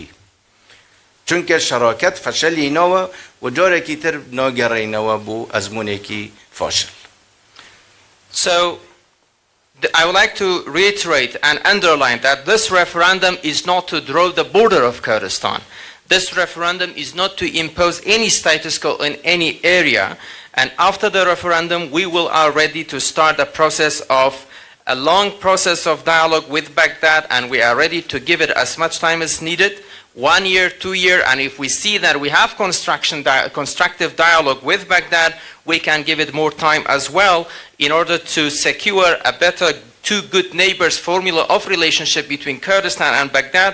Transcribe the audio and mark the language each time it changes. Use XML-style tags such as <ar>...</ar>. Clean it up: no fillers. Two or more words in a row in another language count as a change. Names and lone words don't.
<ckb>چونکە شەراکەت فەشەلینەوە و جارێکی تر ناگەڕێینەوە بۆ ئەزمونێکی فاشل.</ckb> <en>So I would like to reiterate and underline that this referendum is not to draw the border of Kurdistan. This referendum is not to impose any status quo in any area. And after the referendum, we are ready to start a process of a long process of dialogue with Baghdad, and we are ready to give it as much time as needed, 1 year, 2 years, and if we see that we have constructive dialogue with Baghdad, we can give it more time as well in order to secure a better two good neighbors formula of relationship between Kurdistan and Baghdad.</en>